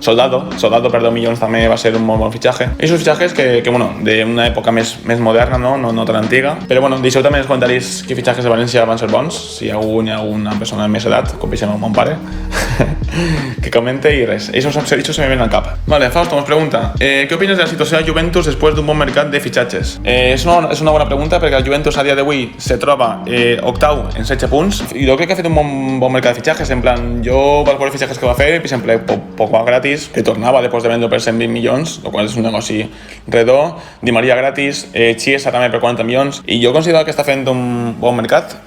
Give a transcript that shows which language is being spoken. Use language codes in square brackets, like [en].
[ca] Soldado per 10 milions també va ser un molt bon fitxatge. I són fitxatges que bueno, d'una època més moderna, no tan antiga. Però bueno, deixeu també en els comentaris quins fitxatges de València van ser bons, si hi ha alguna persona de més edat, com per exemple mon pare, que comente i res. Això se me ven al cap. [es] Vale, Fausto nos pregunta, ¿qué opinas de la situación de Juventus después de [ca] un bon mercat de fitxatges? És una bona pregunta perquè el Juventus a dia d'avui se troba octau en 16 punts i jo crec que ha fet un bon mercat de fitxatges, en plan, jo vaig veure fitxatges que va fer, per exemple, Pogba gratis, que tornava després de vendre per 120 milions, el qual és un negoci redó, Di Maria gratis, Chiesa també per 40 milions, i jo considero que està fent un bon mercat.